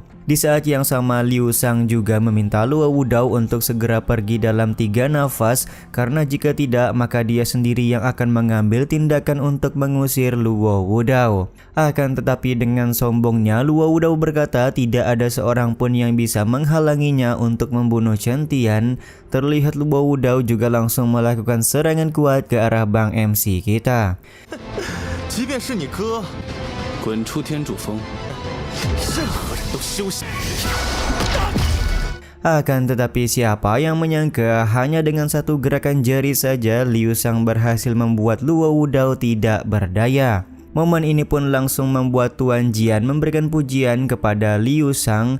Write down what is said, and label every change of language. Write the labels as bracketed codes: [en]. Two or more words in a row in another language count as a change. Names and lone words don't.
[id] Di saat yang sama Liu Shang juga meminta Luo Wudao untuk segera pergi dalam 3 nafas karena jika tidak maka dia sendiri yang akan mengambil tindakan untuk mengusir Luo Wudao. Akan tetapi dengan sombongnya Luo Wudao berkata tidak ada seorang pun yang bisa menghalanginya untuk membunuh Chen Tian. Terlihat Luo Wudao juga langsung melakukan serangan kuat ke arah Bang MC kita. [zh] Gun出天柱峰。 [id] Akan tetapi siapa yang menyangka hanya dengan satu gerakan jari saja Liu Shang berhasil membuat Luo Wudao tidak berdaya. Momen ini pun langsung membuat Tuan Jian memberikan pujian kepada Liu Shang.